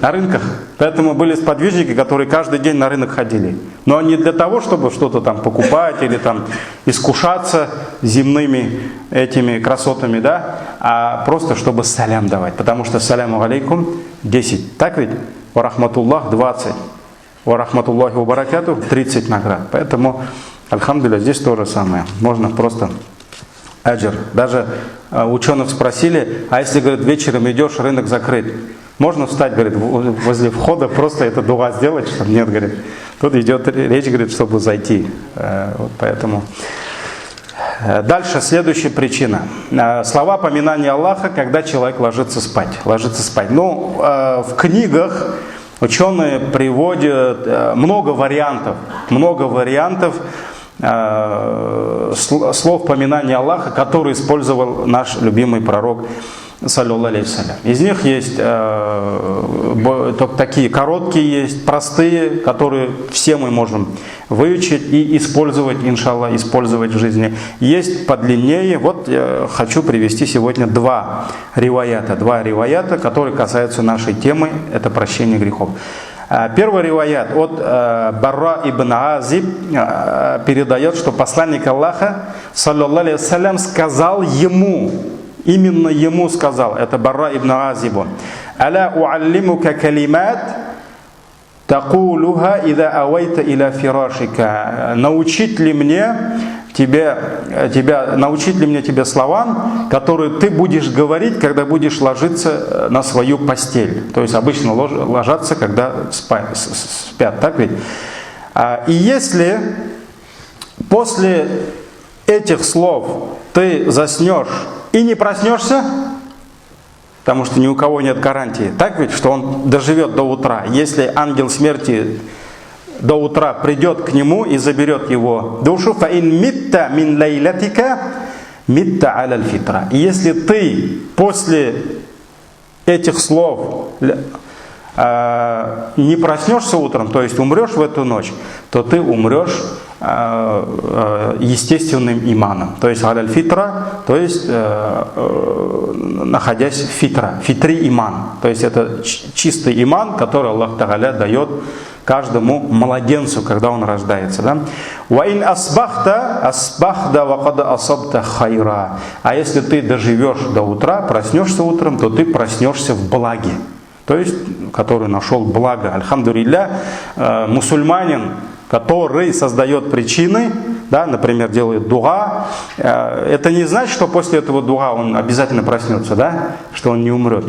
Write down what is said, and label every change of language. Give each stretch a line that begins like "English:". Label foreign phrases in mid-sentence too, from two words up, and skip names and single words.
Russian: На рынках. Поэтому были сподвижники, которые каждый день на рынок ходили. Но не для того, чтобы что-то там покупать или там искушаться земными этими красотами, да, а просто чтобы салям давать. Потому что
Arabic: السلام عليكم
Russian: 10. Так ведь?
Arabic: ورحمة الله 20. ورحمة الله وبركاته 30 наград.
Russian: Поэтому, альхамдулилля, здесь то же самое. Можно просто аджр. Даже ученых спросили, а если, говорит, вечером идешь, рынок закрыт, можно встать, говорит, возле входа, просто это дуа сделать, что нет, говорит. Тут идет речь, говорит, чтобы зайти. Вот поэтому. Дальше, следующая причина. Слова поминания Аллаха, когда человек ложится спать. Ну, в книгах ученые приводят много вариантов слов поминания Аллаха, которые использовал наш любимый пророк,
Arabic: صلى الله عليه وسلم.
Russian: Из них есть такие короткие, есть простые, которые все мы можем выучить и использовать, иншаллах, использовать в жизни. Есть подлиннее. Вот я хочу привести сегодня два риваята, которые касаются нашей темы, это прощение грехов. Первый риваят от Барра ибн Азиб передает, что посланник Аллаха,
Arabic: صلى الله عليه وسلم,
Russian: сказал ему, именно ему сказал, это Барра ибн Азибу:
Arabic: «ألا أعلمك كلمات تقولها إذا أويت إلى فراشك».
Russian: Научить ли мне тебе словам, которые ты будешь говорить, когда будешь ложиться на свою постель. То есть обычно ложатся, когда спят, так ведь? И если после этих слов ты заснешь и не проснешься, потому что ни у кого нет гарантии, так ведь, что он доживет до утра. Если ангел смерти до утра придет к нему и заберет его душу,
Arabic: فإن مت من ليلتك مت على الفطرة.
Russian: И если ты после этих слов не проснешься утром, то есть умрешь в эту ночь, то ты умрешь естественным иманом. То есть
Arabic: على الفطرة,
Russian: то есть находясь в фитри иман. То есть это чистый иман, который Аллах Тааля дает каждому младенцу, когда он рождается. Да?
Arabic: «وإن أصبحت وقد أصبت خيرا».
Russian: А если ты доживешь до утра, проснешься утром, то ты проснешься в благе. То есть, который нашел благо. Альхамдулилля, мусульманин, который создает причины, да, например, делает дуга, это не значит, что после этого дуга он обязательно проснется, да, что он не умрет.